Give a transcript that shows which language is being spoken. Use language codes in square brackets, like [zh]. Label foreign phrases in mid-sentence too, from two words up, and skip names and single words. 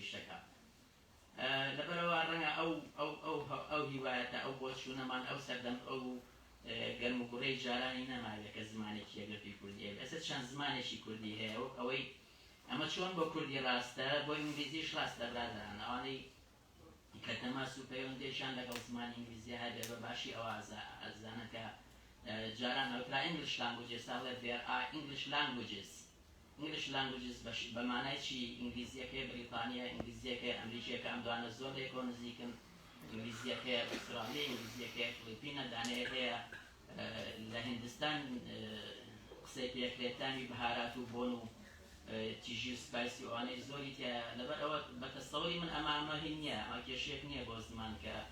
[ckb] ئیشەکە لەبەرەوە ڕەنگە ئەو هیوایەتە ئەو بۆ چوونەمان ئەو سەردەم ئەو گەرم و گوڕەی جارانی نەماوێت کە زمانێکی یەکگرتووی کوردی هەیە ئێستا چەند زمانێکی کوردی هەیە وەک ئەوەی ئەمە چۆن بۆ کوردی ڕاستە بۆ ئینگلیزیش ڕاستە برادران ئەوانەی کە تەماس و پەیوەندیشان لەگەڵ زمانی ئینگلیزی هەبێ بە باشی ئەوە ئەزانە کە جاران ئەوکرا [en] English languages [ckb] ساڵێ [en] there are English [ckb] languages بە مانای چی ئینگلیزیەکەی بریتانیا ئینگلیزیەکەی ئەمریکیەکە ئەم دوانە زۆر لێکۆ نزیکن ئینگلیزیەکەی ئوسترالیا ئینگلیزیەکەی فلیپینە دانەیە هەیە لە هیندستان قسەی پێکرێتانی بەهارات و بۆن و تیژی و سپایسی ئەوانەی زۆری تیا لەبەر ئەوە بە تەسەوری من ئەمە هین نییە ئەمە کێشەیەک نییە بۆ زمان کە